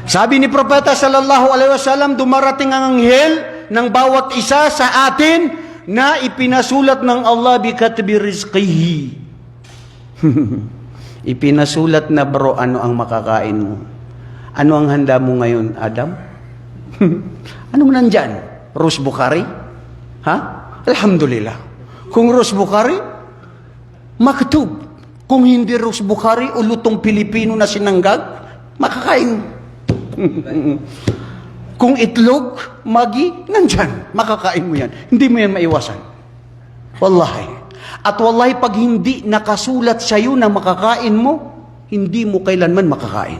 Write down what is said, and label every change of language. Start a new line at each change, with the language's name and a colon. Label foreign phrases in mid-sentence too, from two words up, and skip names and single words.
Filipino: Sabi ni Propeta
Arabic: صلى الله عليه وسلم,
Filipino: dumarating ang anghel ng bawat isa sa atin na ipinasulat ng Allah
Arabic: بكتب رزقه.
Filipino: Ipinasulat na bro, ano ang makakain mo? Ano ang handa mo ngayon, Adam? Anong nandyan? Rose Bukhari? Ha? Alhamdulillah. Kung Rose Bukhari, maktub. Kung hindi Rose Bukhari o lutong Pilipino na sinanggag, makakain. Kung itlog, magi, nandyan. Makakain mo yan. Hindi mo yan maiwasan. Wallahi. At wallahi, pag hindi nakasulat sa'yo na makakain mo, hindi mo kailanman makakain.